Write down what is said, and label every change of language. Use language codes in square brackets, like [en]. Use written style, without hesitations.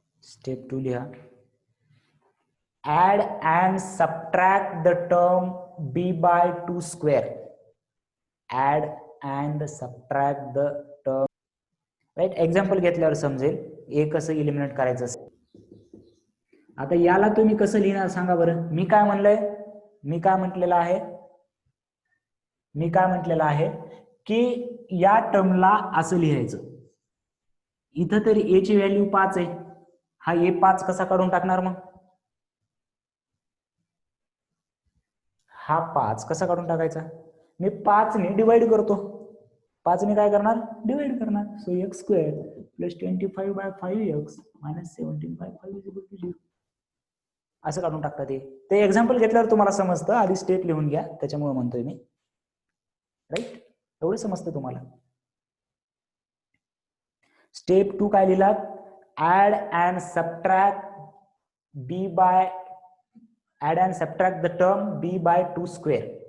[mr] Step 2 लिहा. [en] Add and subtract the term b by 2 square. Add and subtract the term. Right. [mr] Example घेतल्यावर समजेल ए कसं eliminate करायचं असेल. आता याला तुम्ही कसं लिहिणार सांगा बरं. मी काय म्हणलंय? मी काय म्हटलेलं आहे की या टर्मला असं लिहायचं. इथं तरी ए ची व्हॅल्यू 5 आहे. हा ए 5 कसा काढून टाकणार मग? हा 5 कसा काढून टाकायचा? मी 5 ने डिवाइड करतो. 5 ने काय करणार? डिवाइड करणार. [en] So x square plus 25 by 5x minus 17 by 5 is equal to 0. [mr] असं काढून टाकतात. ते एक्झाम्पल घेतल्यावर तुम्हाला समजतं. आधी स्टेप लिहून घ्या, त्याच्यामुळे म्हणतोय मी. राईट. एवढं समजतं तुम्हाला. [en] step 2 [mr] काय लिहिलात? [en] Add and subtract the term b by 2 square.